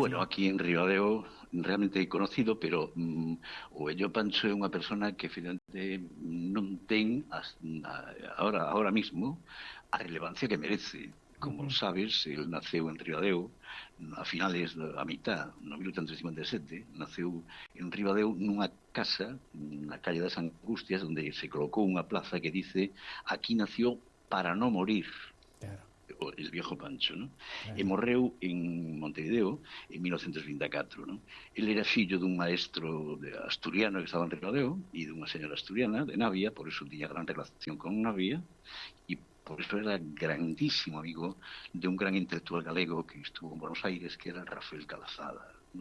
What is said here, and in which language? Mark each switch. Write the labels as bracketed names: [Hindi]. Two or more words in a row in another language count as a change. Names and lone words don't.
[Galician] bueno, aquí en Ribadeo realmente é conocido, pero o vello Pancho é unha persona que finalmente non ten [Spanish] ahora mismo [Galician] a relevancia que merece. Como sabes, el naceu en Ribadeo a finales da mitad, no 1857, naceu en Ribadeo nunha casa na calle das Angustias onde se colocou unha plaza que dice [Spanish] aquí nació para no morir. [Galician] Claro. El Viejo Pancho, ¿no? Claro. E morreu en Montevideo en 1924, ¿no? Él era fillo dun maestro asturiano que estaba en Ribadeo e dunha señora asturiana de Navia, [Spanish] por eso [Galician] tiña gran relación con Navia, e [Spanish] por eso [Galician] era grandísimo amigo [Spanish] de un [Galician] gran intelectual galego que estuvo en Buenos Aires, que era Rafael Calzada, ¿no?